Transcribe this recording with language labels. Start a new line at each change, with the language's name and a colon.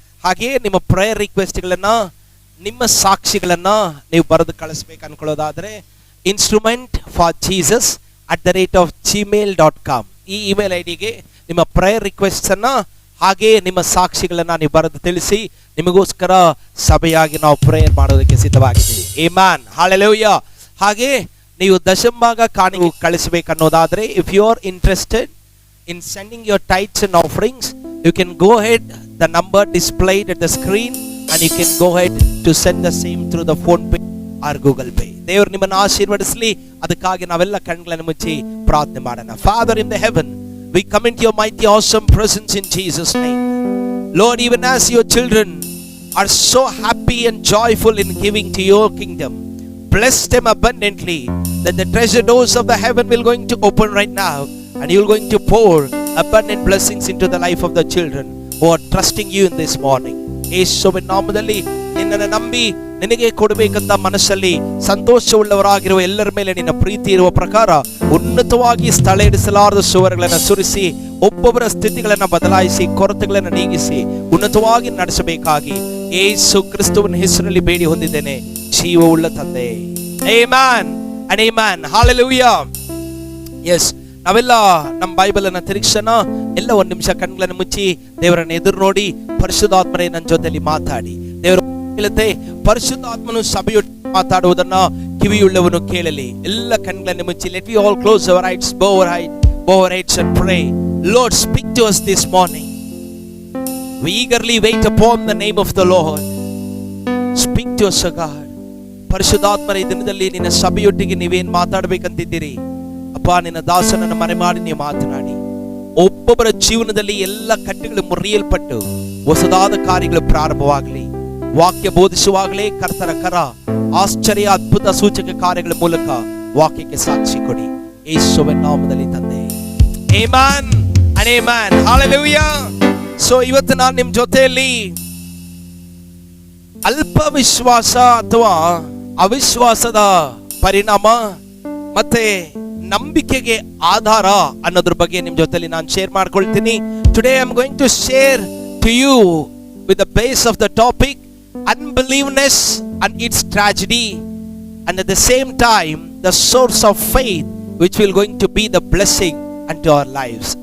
Kannada: ಹಾಗೆಯೇ ನಿಮ್ಮ ಪ್ರೇಯರ್ ರಿಕ್ವೆಸ್ಟ್ಗಳನ್ನ, ನಿಮ್ಮ ಸಾಕ್ಷಿಗಳನ್ನ ನೀವು ಬರೆದು ಕಳಿಸ್ಬೇಕು ಅನ್ಕೊಳ್ಳೋದಾದ್ರೆ instrumentforjesus@gmail.com ಈ ಇಮೇಲ್ ಐಡಿಗೆ ನಿಮ್ಮ ಪ್ರೇಯರ್ ರಿಕ್ವೆಸ್ಟ್ಸ್ ಅನ್ನ, ಹಾಗೆ ನಿಮ್ಮ ಸಾಕ್ಷಿಗಳನ್ನ ನೀವು ಬರೆದು ತಿಳಿಸಿ ನಿಮಗೋಸ್ಕರ ಸಭೆಯಾಗಿ ನಾವು ಪ್ರೇಯರ್ ಮಾಡೋದಕ್ಕೆ ಸಿದ್ಧವಾಗಿದ್ದೀವಿ. Amen, hallelujah. ಹಾಗೆ ನೀವು ದಶಂಭಾಗ ಕಾಣಿಕೆ ಕಳಿಸಬೇಕನ್ನೋದಾದ್ರೆ,
English: If you are interested in sending your tithes and offerings, you can go ahead, the number displayed at the screen, and you can go ahead to send the same through the phone pay or Google Pay.
Kannada: ದೇವರು ನಿಮ್ಮನ್ನು ಆಶೀರ್ವದಿಸಲಿ. ಅದಕ್ಕಾಗಿ ನಾವೆಲ್ಲ ಕಣ್ಣುಗಳನ್ನು ಮುಚ್ಚಿ ಪ್ರಾರ್ಥನೆ ಮಾಡೋಣ.
English: Father in the heaven, we come into your mighty awesome presence in Jesus name. Lord, even as your children are so happy and joyful in giving to your kingdom, bless them abundantly, that the treasure doors of the heaven will going to open right now, and you're going to pour abundant blessings into the life of the children who are trusting you in this morning.
Kannada: ಯೇಸುವಿನ ನಾಮದಲ್ಲಿ ನಿನ್ನನ್ನು ನಂಬಿ ನಿನಗೆ ಕೊಡಬೇಕಂತ ಮನಸ್ಸಲ್ಲಿ ಸಂತೋಷವುಳ್ಳವರಾಗಿರುವ ಎಲ್ಲರ ಮೇಲೆ ನಿನ್ನ ಪ್ರೀತಿ ಇರುವ ಪ್ರಕಾರ ಉನ್ನತವಾಗಿ ಸ್ಥಳ ಇಡಿಸಲಾರದ ಸುವರ್ಗಳನ್ನು ಸುರಿಸಿ, ಒಬ್ಬೊಬ್ಬರ ಸ್ಥಿತಿಗಳನ್ನು ಬದಲಾಯಿಸಿ, ಕೊರತೆಗಳನ್ನು ನೀಗಿಸಿ ಉನ್ನತವಾಗಿ ನಡೆಸಬೇಕಾಗಿ ಯೇಸು ಕ್ರಿಸ್ತುವಿನ ಹೆಸರಲ್ಲಿ ಬೇಡಿ ಹೊಂದಿದ್ದೇನೆ, ಜೀವವುಳ್ಳ ತಂದೆ. Amen and amen, hallelujah. S, ನಾವೆಲ್ಲ ನಮ್ಮ ಬೈಬಲ್ ಅನ್ನ ತಿರುಗಿಸೋಣ. ಎಲ್ಲ ಒಂದು ನಿಮಿಷ ಕಣ್ಗಳನ್ನು ಮುಚ್ಚಿ ದೇವರನ್ನ ಎದುರು ನೋಡಿ, ಪರಿಶುದ್ಧಾತ್ಮರೇ ನನ್ನ ಜೊತೆಲಿ ಮಾತಾಡಿ. ದೇವರು ಹೇಳುತ್ತೆ, ಪರಿಶುದ್ಧಾತ್ಮನು ಸಭೆಯೊಟ್ಟಿಗೆ ಮಾತಾಡುವುದನ್ನ ಕಿವಿಯುಳ್ಳವನು ಕೇಳಲಿ. ಎಲ್ಲ ಕಣ್ಗಳನ್ನು ಮುಚ್ಚಿ,
English: Let we all close our eyes, bow our heads and pray. Lord, speak to us this morning. We eagerly wait upon the name of the Lord. Speak to us, O God.
Kannada: ಪರಿಶುದ್ಧಾತ್ಮರ ಈ ದಿನದಲ್ಲಿ ನಿನ್ನ ಸಭೆಯೊಟ್ಟಿಗೆ ನೀವೇನ್ ಮಾತಾಡ್ಬೇಕಂತಿದ್ದೀರಿ ಅಪ್ಪ, ನಿನ್ನ ದಾಸನನ್ನು ಮರೆ ಮಾಡಿ ನೀವು ಮಾತನಾಡಿ. ಒಬ್ಬೊಬ್ಬರ ಜೀವನದಲ್ಲಿ ಎಲ್ಲ ಕಟ್ಟುಗಳು ಮುರಿಯಲ್ಪಟ್ಟು ಹೊಸದಾದ ಕಾರ್ಯಗಳು ಪ್ರಾರಂಭವಾಗಲಿ. ವಾಕ್ಯ ಬೋಧಿಸುವಾಗಲೇ ಕರ್ತನ ಕರ ಆಶ್ಚರ್ಯ ಅದ್ಭುತ ಸೂಚಕ ಕಾರ್ಯಗಳ ಮೂಲಕ ವಾಕ್ಯಕ್ಕೆ ಸಾಕ್ಷಿ ಕೊಡಿ. ಯೇಸುವಿನ ನಾಮದಲ್ಲಿ ತಂದೆ, amen and amen, hallelujah. So ಇವತ್ತು ನಾನು ನಿಮ್ಮ ಜೊತೆಯಲ್ಲಿ ಅಲ್ಪ ವಿಶ್ವಾಸ ಅಥವಾ ಅವಿಶ್ವಾಸದ ಪರಿಣಾಮ ಮತ್ತೆ ನಂಬಿಕೆಗೆ ಆಧಾರ ಅನ್ನೋದ್ರ ಬಗ್ಗೆ ನಿಮ್ ಜೊತೆಲಿ ನಾನು ಶೇರ್ ಮಾಡ್ಕೊಳ್ತೀನಿ.
English: Today I am going to share to you with the base of the topic unbelieveness and its tragedy, and at the same time the source of faith which will going to be the blessing unto our lives.